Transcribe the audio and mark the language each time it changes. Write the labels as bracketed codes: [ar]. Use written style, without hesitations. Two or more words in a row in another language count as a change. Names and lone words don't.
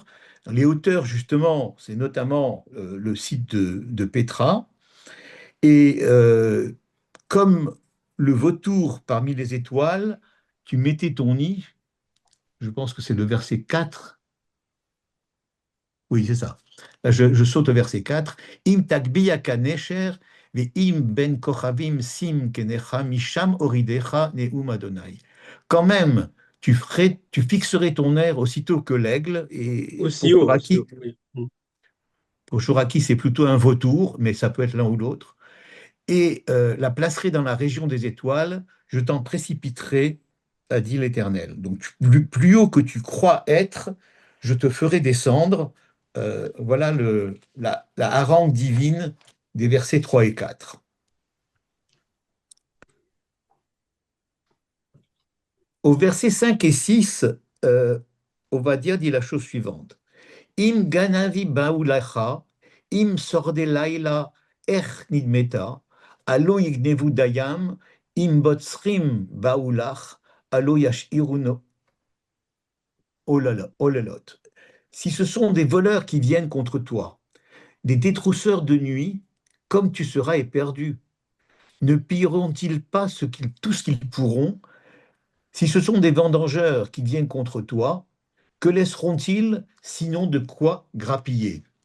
[fr] Dans les hauteurs, justement, c'est notamment le site de Pétra. Et comme le vautour parmi les étoiles, tu mettais ton nid, je pense que c'est le verset 4. Oui, c'est ça. Là, je saute au verset 4. [he] אם תגביה נשר, ואם בין כוכבים שים קנך משם אורידך נאם אדני. [fr] Quand même, tu fixerais ton air aussitôt que l'aigle, et Aussi haut, oui. pour Chouraki, c'est plutôt un vautour, mais ça peut être l'un ou l'autre, et la placerai dans la région des étoiles, je t'en précipiterai, a dit l'Éternel. Donc, plus haut que tu crois être, je te ferai descendre. Voilà la harangue divine des versets 3 et 4. Au verset 5 et 6, euh, Ovadia dit la chose suivante. [he] אם גנבים באו לך, אם שודדי לילה איך נדמיתה, הלוא יגנבו דים, אם בוצרים באו לך, הלוא ישאירו עוללות. [fr] Si ce sont des voleurs qui viennent contre toi, des détrousseurs de nuit, comme tu seras éperdu. Ne pilleront-ils pas tout ce qu'ils pourront? Si ce sont des vendangeurs qui viennent contre toi, que laisseront-ils sinon de quoi grappiller?